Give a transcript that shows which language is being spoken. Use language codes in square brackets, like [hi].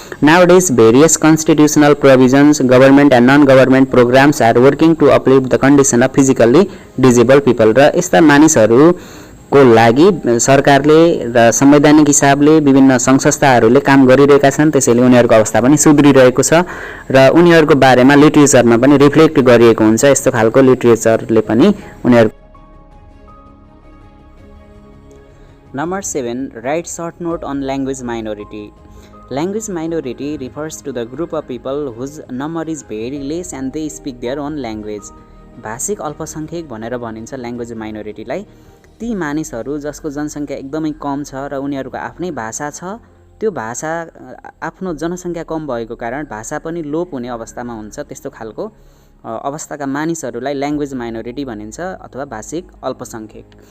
[en] nowadays various constitutional provisions, government and non government programmes are working to uplift the condition of physically disabled people, [ne] र यस्ता मानिसहरूको लागि सरकारले र संवैधानिक हिसाबले विभिन्न सङ्घ संस्थाहरूले काम गरिरहेका छन्। त्यसैले उनीहरूको अवस्था पनि सुध्रिरहेको छ र उनीहरूको बारेमा लिटरेचरमा पनि रिफ्लेक्ट गरिएको हुन्छ। यस्तो खालको लिटरेचरले पनि उनीहरू। [en] Number 7, write short note on language minority. Language minority refers to the group of people whose number is very less and they speak their own language. [ne] भाषिक अल्पसङ्ख्यक भनेर भनिन्छ ल्याङ्ग्वेज माइनोरिटीलाई। ती मानिसहरू जसको जनसङ्ख्या एकदमै कम छ र उनीहरूको आफ्नै भाषा छ, त्यो भाषा आफ्नो जनसङ्ख्या कम भएको कारण भाषा पनि लोप हुने अवस्थामा हुन्छ। त्यस्तो खालको अवस्थाका मानिसहरूलाई ल्याङ्ग्वेज माइनोरिटी भनिन्छ अथवा भाषिक अल्पसङ्ख्यक।